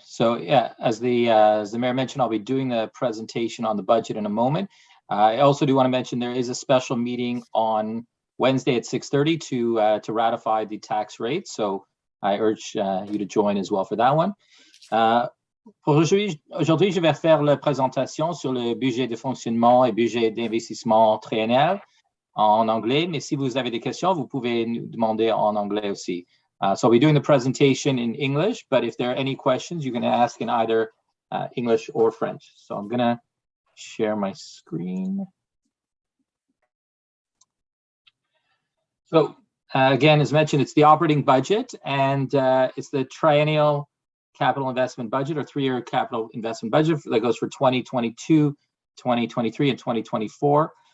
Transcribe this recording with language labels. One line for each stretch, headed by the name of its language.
English: So, yeah, as the Mayor mentioned, I'll be doing the presentation on the budget in a moment. I also do want to mention there is a special meeting on Wednesday at 6:30 to ratify the tax rate. So, I urge you to join as well for that one.
French: Aujourd'hui, je vais faire la présentation sur le budget de fonctionnement et budget d'investissement triennal en anglais, mais si vous avez des questions, vous pouvez nous demander en anglais aussi.
English: So I'll be doing the presentation in English, but if there are any questions, you can ask in either English or French. So I'm going to share my screen. So again, as mentioned, it's the operating budget, and it's the triennial capital investment budget, or three-year capital investment budget that goes for 2022, 2023, and 2024.